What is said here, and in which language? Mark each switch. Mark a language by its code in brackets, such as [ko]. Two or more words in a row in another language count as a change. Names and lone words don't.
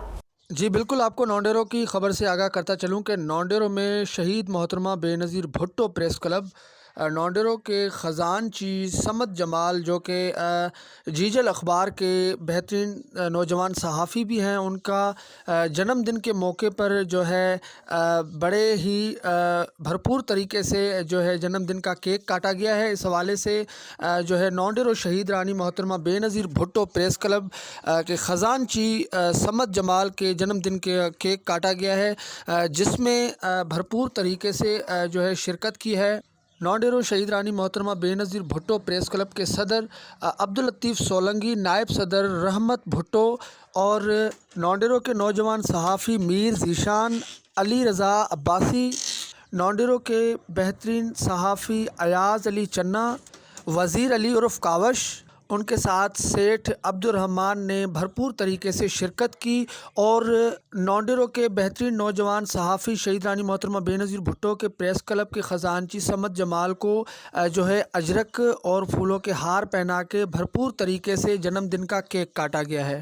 [ur] جی بالکل، آپ کو نوڈیروں کی خبر سے آگاہ کرتا چلوں کہ نوڈیروں میں شہید محترمہ بینظیر بھٹو پریس کلب نوڈیروں کے خزانچی صمد جمال جو کہ جیجل اخبار کے بہترین نوجوان صحافی بھی ہیں، ان کا جنم دن کے موقع پر جو ہے بڑے ہی بھرپور طریقے سے جو ہے جنم دن کا کیک کاٹا گیا ہے. اس حوالے سے جو ہے نوڈیروں شہید رانی محترمہ بینظیر بھٹو پریس کلب کے خزانچی صمد جمال کے جنم دن کے کیک کاٹا گیا ہے، جس میں بھرپور طریقے سے جو ہے شرکت کی ہے. نوڈیروں شہید رانی محترمہ بینظیر بھٹو پریس کلب کے صدر عبداللطیف سولنگی، نائب صدر رحمت بھٹو اور نوڈیروں کے نوجوان صحافی میر ذیشان، علی رضا عباسی، نوڈیروں کے بہترین صحافی ایاز علی چنا، وزیر علی عرف کاوش, ان کے ساتھ سیٹھ عبدالرحمان نے بھرپور طریقے سے شرکت کی اور نوڈیروں کے بہترین نوجوان صحافی شہید رانی محترمہ بینظیر بھٹو کے پریس کلب کے خزانچی صمد جمال کو جو ہے اجرک اور پھولوں کے ہار پہنا کے بھرپور طریقے سے جنم دن کا کیک کاٹا گیا ہے.